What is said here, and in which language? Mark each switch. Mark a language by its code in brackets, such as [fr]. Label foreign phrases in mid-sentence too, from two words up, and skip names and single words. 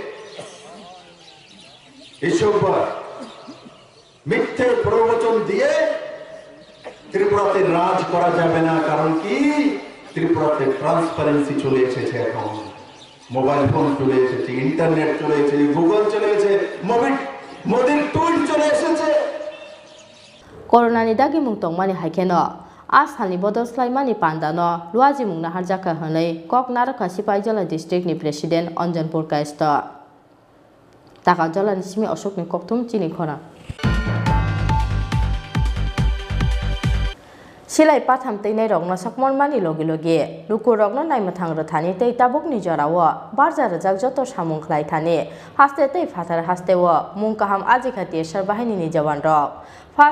[bn] এসব মিথ্যে প্রবচন দিয়ে ত্রিপুরাতে রাজ করা যাবে না। কারণ কি, ত্রিপুরাতে ট্রান্সপারেন্সি চলে এসেছে। এখন [en] mobile phone [bn] চলে এসেছে, ইন্টারনেট চলে এসেছে, গুগল চলে এসেছে, মোদির টুইট চলে এসেছে। [trp] করোনা ni dagi mung tongmani haikeno asalni bodol slaimani pandano luaji mung nahar jaka hanai Koknaraka Sipai Jala district ni president Onjanpur Kaisto taka jala ni simi Ashok ni Koktum chini khona Silai patham teinai rokno sakmon mani logi logi lukur rokno naimathang rathani tei tabuk ni jorawo barja rajak joto samung khlai thani haste tei phatar hastewo mung kaham ajikha tiesar bahini ni jawan rok First